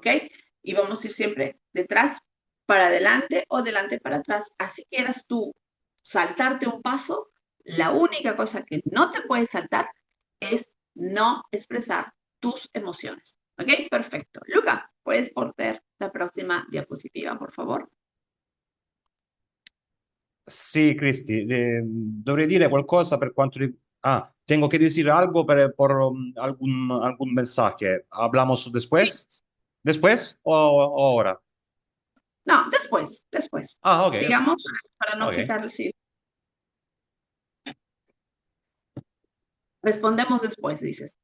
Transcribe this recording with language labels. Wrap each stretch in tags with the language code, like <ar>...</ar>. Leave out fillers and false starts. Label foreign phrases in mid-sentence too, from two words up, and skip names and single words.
<es>Y vamos a ir siempre detrás para adelante o delante para atrás. Así quieras tú saltarte un paso, la única cosa que no te puedes saltar es no expresar tus emociones, ¿ok? Perfecto. Luca, ¿puedes poner la próxima diapositiva, por favor?</es> <it>Sì, Cristi, dovrei dire qualcosa per quanto riguarda...</it> <es>Ah, tengo que decir algo por algún mensaje. ¿Hablamos Sí. después? ¿Después o ahora? No, después, después. Ah, ok, ok, Sigamos para no ok. quitarle, sí. Respondemos después, dices.</es>